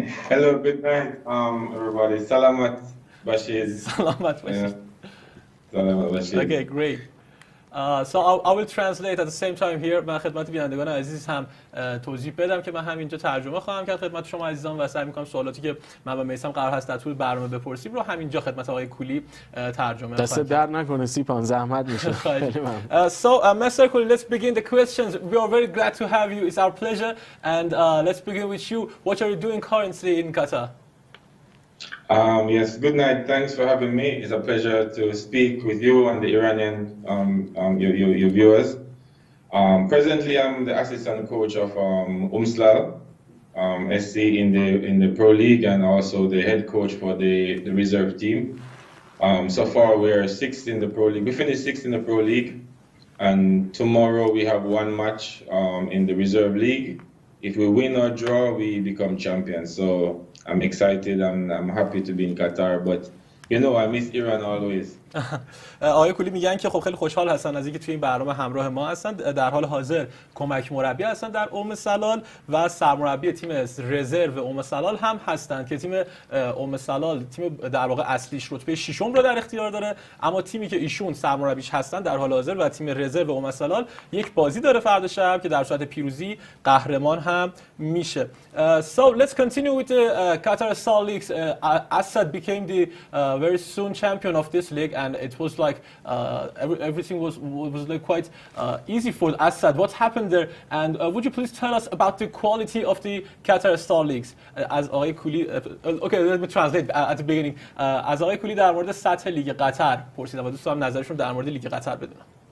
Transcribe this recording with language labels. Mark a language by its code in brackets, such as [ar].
[en] Hello, good night, everybody. [fa] Salamat Bashir. Salamat Bashir. Salamat Bashir. [en] Okay, great. So I will translate at the same time here. [fa] من خدمت بینندگان عزیز هم توضیح بدم که من همینجا ترجمه خواهم کرد خدمت شما عزیزان و سعی می‌کنم سوالاتی که من و میثم قرار هست در طول برنامه بپرسیم رو همینجا خدمت آقای کولی ترجمه دست خواهم در نکنه سیپان، زحمت میشه. [en] So Mr. Kohli, let's begin the questions. We are very glad to have you. It's our pleasure. And let's begin with you. What are you doing currently in Qatar? Yes, good night. Thanks for having me. It's a pleasure to speak with you and the Iranian your viewers. Presently, I'm the assistant coach of Umslal SC in the Pro League and also the head coach for the reserve team. So far, we're sixth in the Pro League. We finished sixth in the Pro League, and tomorrow we have one match in the reserve league. If we win or draw, we become champions. So I'm excited and I'm happy to be in Qatar, but you know I miss Iran always. [fa] آقای کولی میگن که خب خیلی خوشحال هستن از اینکه توی این برنامه همراه ما هستن. در حال حاضر کمک مربی هستن در سلال و سرمربی تیم رزرو سلال هم هستند که تیم سلال تیم در واقع اصلیش رتبه 6م رو در اختیار داره، اما تیمی که ایشون سرمربیش هستن در حال حاضر و تیم رزرو سلال یک بازی داره فردا شب که در صورت پیروزی قهرمان هم میشه. [en] So let's continue with the Qatar Star League. Assad became the very soon champion of this league, and it was like everything was like quite easy for Assad. What happened there? And would you please tell us about the quality of the Qatar Star Leagues? [fa] از آقای کولی [en] okay, let me translate at the beginning. [fa] از آقای کولی در مورد سطح لیگ قطر پرسیدم و دوست دارم نظرشون در مورد لیگ قطر بدونم.